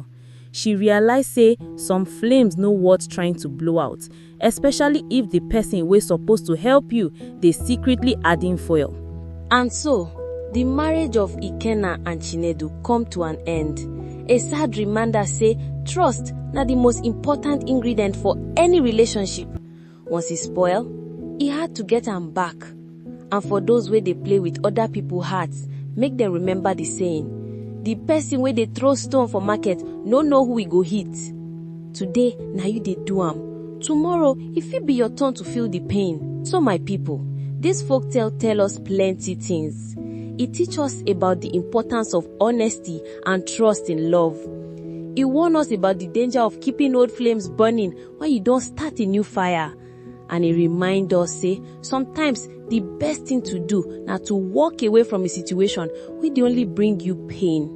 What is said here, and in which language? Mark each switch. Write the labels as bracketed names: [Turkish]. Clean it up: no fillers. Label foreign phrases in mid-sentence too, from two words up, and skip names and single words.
[Nigerian Pidgin] She realized say some flames no worth trying to blow out, especially if the person wey supposed to help you they secretly adding foil. And so, the marriage of Ikenna and Chinedu come to an end. A sad reminder say trust na the most important ingredient for any relationship. Once e spoil, e hard to get am back. And for those wey dey play with other people hearts, make them remember the saying, the person wey dey throw stone for market no know who e go hit. Today, na you dey do am. Tomorrow, e fit be your turn to feel the pain. So my people, this folktale tell us plenty things. It teach us about the importance of honesty and trust in love. It warn us about the danger of keeping old flames burning when you don't start a new fire. And it remind us say sometimes the best thing to do na to walk away from a situation wey dey only bring you pain.